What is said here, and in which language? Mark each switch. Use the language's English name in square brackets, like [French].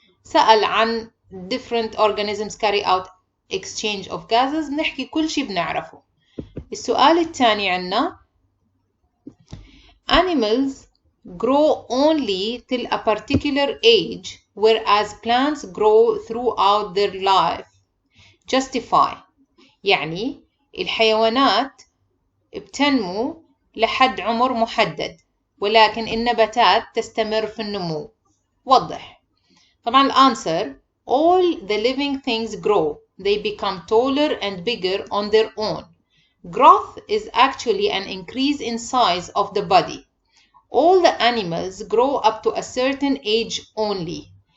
[Arabic] سأل عن [English] different organisms carry out exchange of gases [Arabic] نحكي كل شيء بنعرفه. السؤال الثاني عنا [English] Animals grow only till a particular age whereas plants grow throughout their life. [Arabic] Justify يعني الحيوانات بتنمو لحد عمر محدد ولكن النباتات تستمر في النمو. وضح. طبعا الأنسر [English] all the living things grow. They become taller and bigger on their own. Growth is actually an increase in size of the body. All the animals grow up to a certain age only.